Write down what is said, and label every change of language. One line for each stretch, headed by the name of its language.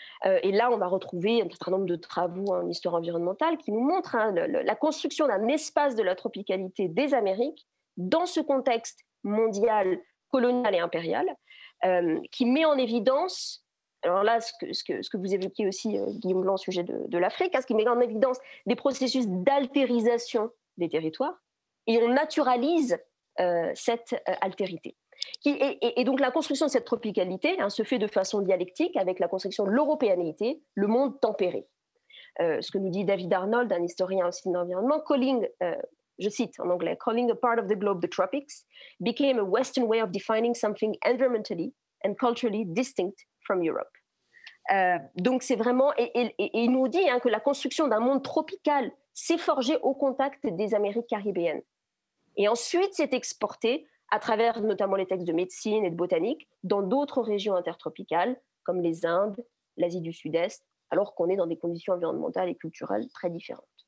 French: Et là, on va retrouver un certain nombre de travaux en histoire environnementale qui nous montrent la construction d'un espace de la tropicalité des Amériques dans ce contexte mondial, colonial et impérial, qui met en évidence, alors là, ce que vous évoquiez aussi, Guillaume Blanc, au sujet de l'Afrique, ce qui met en évidence des processus d'altérisation des territoires, et on naturalise cette altérité. Et donc la construction de cette tropicalité se fait de façon dialectique avec la construction de l'européanité, le monde tempéré. Ce que nous dit David Arnold, un historien aussi de l'environnement, calling je cite en anglais,
English: calling a part of the globe the tropics became a Western way of defining something environmentally and culturally distinct from Europe.
French: Donc c'est vraiment, et il nous dit que la construction d'un monde tropical s'est forgée au contact des Amériques caribéennes. Et ensuite, c'est exporté à travers notamment les textes de médecine et de botanique dans d'autres régions intertropicales, comme les Indes, l'Asie du Sud-Est, alors qu'on est dans des conditions environnementales et culturelles très différentes.